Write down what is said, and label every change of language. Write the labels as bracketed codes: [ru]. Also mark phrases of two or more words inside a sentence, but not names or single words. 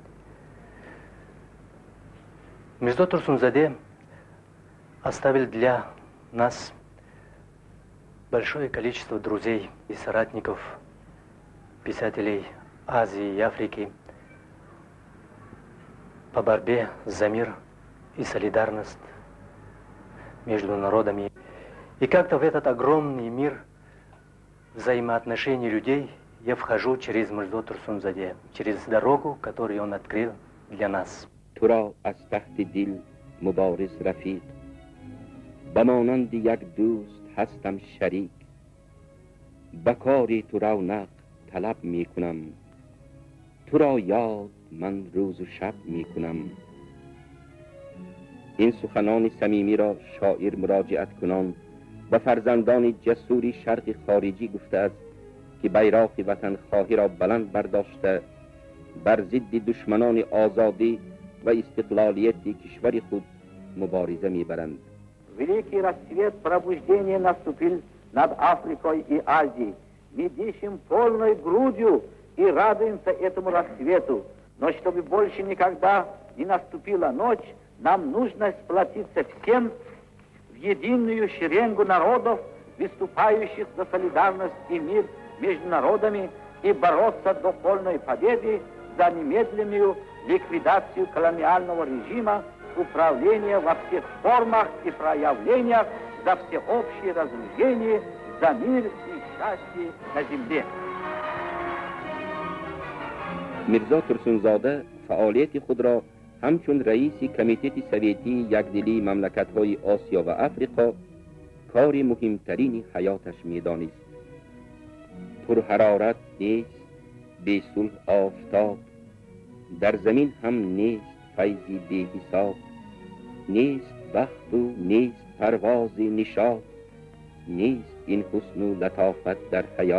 [ru] Мирза Турсунзаде оставил для нас большое количество друзей и соратников, писателей Азии и Африки по борьбе за мир и солидарность между народами. И как-то в этот огромный мир взаимоотношений людей я вхожу через Мирза Турсунзаде, через дорогу, которую он открыл для нас. [tg] Туро аз таҳт дил мубориз рафиқ, ба монанди як дӯст ҳастам шарик. Ба кори ту равнақ талаб мекунам, туро ёд ман рӯз ва шаб мекунам. Ин суханон самимиро шоир мурроҷиат кунон ва фарзандон ҷасурӣ Шарқ хориҷӣ гуфта аст ки байрақ ватанхоҳиро баланд бардошта бар зидди душманон озодӣ ва истиқлолият кишвар худ мубориза мебаранд. [ru] Великий расцвет пробуждения наступил над Африкой и Азией. Мы дышим полной грудью и радуемся этому расцвету. Но чтобы больше никогда не наступила ночь, нам нужно сплотиться всем в единую шеренгу народов, выступающих за солидарность и мир между народами, и бороться до полной победы за немедленную ликвидацию колониального режима, управления во всех формах и проявлениях, за всеобщее разоружение, за мир и счастье на земле. [tg] Мирзо Турсунзода фаъолият худро ҳамчун раис комитет советӣ якдилӣ мамлакатҳои Осиё ва Африқо кор муҳимтарин ҳаёташ медонист. Пурҳарорат нест, бе сулҳ офтоб, дар замин ҳам нест файзе бе ҳисоб, нест бахт ва нест парвоз нишот, нест ин ҳусн ва латофат дар ҳаёт.